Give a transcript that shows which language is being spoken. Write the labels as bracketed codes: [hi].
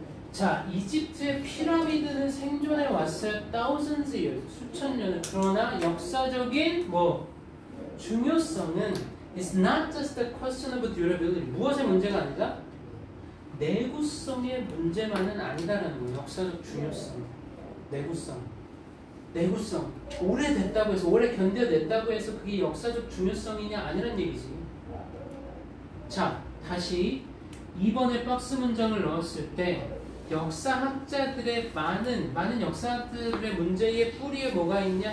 [ko] 자, 이집트의 피라미드는 생존해 왔어요. [en] thousands years [ko] 수천 년을. 그러나 역사적인 중요성은 [en] is not just a question of durability [ko] 무엇의 문제가 아니다? 내구성의 문제만은 아니다라는 거예요. 역사적 중요성, 내구성 오래됐다고 해서 오래 견뎌냈다고 해서 그게 역사적 중요성이냐 아니란 얘기지. 자, 다시 2번에 박스 문장을 넣었을 때 역사학자들의 많은 역사학들의 문제의 뿌리에 뭐가 있냐?